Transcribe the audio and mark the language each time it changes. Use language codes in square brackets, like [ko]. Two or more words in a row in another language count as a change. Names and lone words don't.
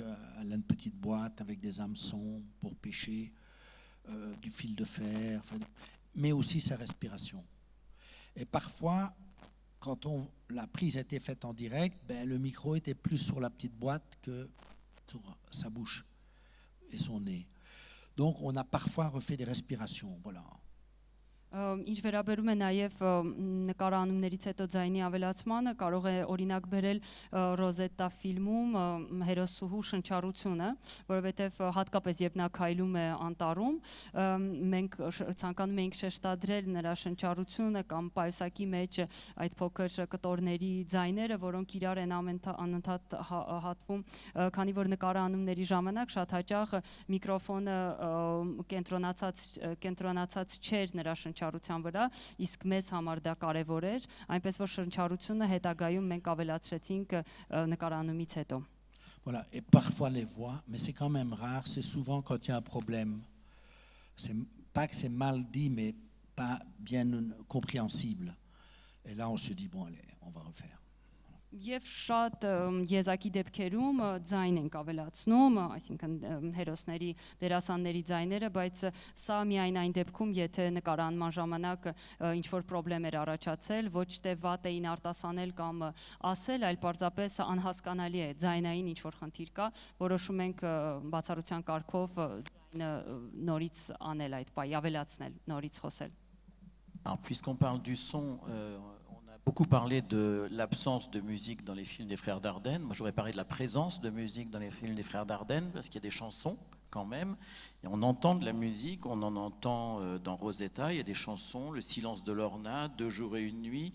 [fr] Elle a une petite boîte avec des hameçons pour pêcher, du fil de fer, mais aussi sa respiration. Et parfois, quand la prise était faite en direct, ben, le micro était plus sur la petite boîte que sur sa bouche, et son nez. Donc on a parfois refait des respirations. Voilà. [hy] Ինչ վերաբերում է նաև նկարանումներից հետո ձայնի ավելացմանը, կարող է օրինակ բերել Ռոզետտա ֆիլմում հերոսուհու շնչառությունը, որովհետև հատկապես երբ նա քայլում է անտառում, մենք ցանկանում ենք շեշտադրել նրա շնչառությունը կամ պայուսակի մեջ այդ փոքր կտորների ձայները, որոնք իրար են անընդհատ հատվում, քանի որ նկարանումների ժամանակ շատ հաճախ միկրոֆոնը կենտրոնացած չէր նրա շնչառության վրա, իսկ մեզ համար դա կարևոր էր, այնպես որ շնչառությունը հետագայում մենք ավելացրեցինք նկարանումից հետո։ [fr] Voilà, et parfois les voix, mais c'est quand même rare, c'est souvent quand il y a un problème. C'est pas que c'est mal dit, mais pas bien compréhensible. Et là, on se dit, bon, allez, on va refaire. [hy] Եվ շատ եզակի դեպքերում ձայն ենք ավելացնում, այսինքն հերոսների, դերասանների ձայները, բայց սա միայն այն դեպքում, եթե նկարանման ժամանակ ինչ-որ պրոբլեմ էր առաջացել, ոչ թե վատ էին արտասանել կամ ասել, այլ պարզապես անհասկանալի է, ձայնային ինչ-որ խնդիր կա, որոշում ենք բացառության կարգով ձայնը նորից անել այդ պահի, ավելացնել, նորից խոսել։ [fr] Alors, puisqu'on parle du son, on a beaucoup parlé de l'absence de musique dans les films des Frères Dardenne. Moi, j'aurais parlé de la présence de musique dans les films des Frères Dardenne, parce qu'il y a des chansons quand même. Et on entend de la musique, on en entend dans Rosetta, il y a des chansons, Le silence de Lorna, 2 jours et 1 nuit.